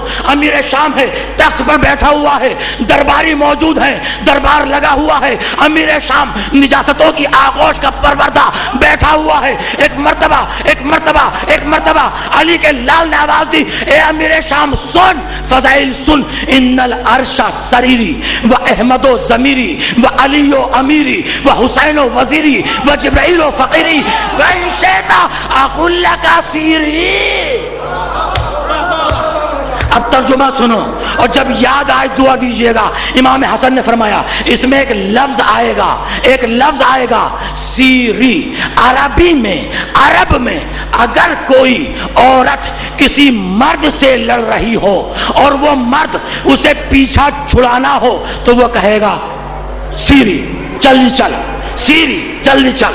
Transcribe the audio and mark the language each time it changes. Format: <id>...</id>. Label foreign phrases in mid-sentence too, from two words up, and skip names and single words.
<ur>امیر شام ہے، تخت پر بیٹھا ہوا ہے، درباری موجود ہیں، دربار لگا ہوا ہے. امیر شام نجاستوں کی آغوش کا پروردہ بیٹھا ہوا ہے. ایک مرتبہ علی کے لال نے آواز دی، اے امیر شام سن، فضائل سن.</ur> <ar>ان العرش سریری و احمد و ضمیری و علی و امیری و حسین و وزیری و جبرائیل و فقیری و ان شئت اقول لک سیری.</ar> <ur>اب ترجمہ سنو اور جب یاد آئے دعا دیجئے گا. امام حسن نے فرمایا اس میں ایک لفظ آئے گا سیری. عرب میں اگر کوئی عورت کسی مرد سے لڑ رہی ہو اور وہ مرد اسے پیچھا چھڑانا ہو تو وہ کہے گا سیری جلدی چل، سیری جلدی چل.</ur>